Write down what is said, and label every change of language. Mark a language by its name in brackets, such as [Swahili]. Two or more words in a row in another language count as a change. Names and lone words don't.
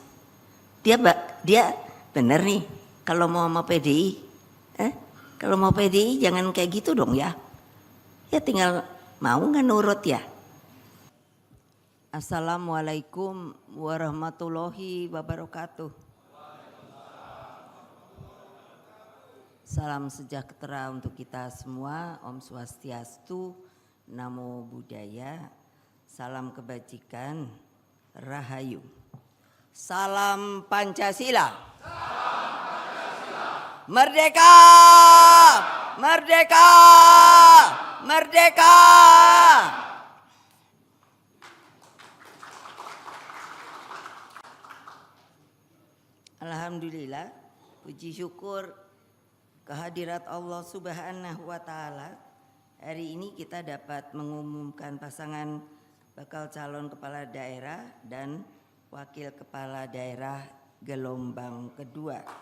[Indonesian] Dia bener nih, kalau mau PDI, kalau mau PDI jangan kayak gitu dong ya. Ya tinggal mau nggak nurut ya. [Arabic] السلام عليكم ورحمة الله وبركاته. [Indonesian] Salam sejahtera untuk kita semua. [Balinese] Om Swastiastu, [Pali] Namo Buddhaya, [Indonesian] salam kebajikan, Rahayu. Salam Pancasila. Merdeka! Merdeka! Merdeka! Alhamdulillah, puji syukur kehadirat Allah [Arabic] سبحانه وتعالى. [Indonesian] Hari ini kita dapat mengumumkan pasangan bakal calon kepala daerah dan wakil kepala daerah gelombang kedua.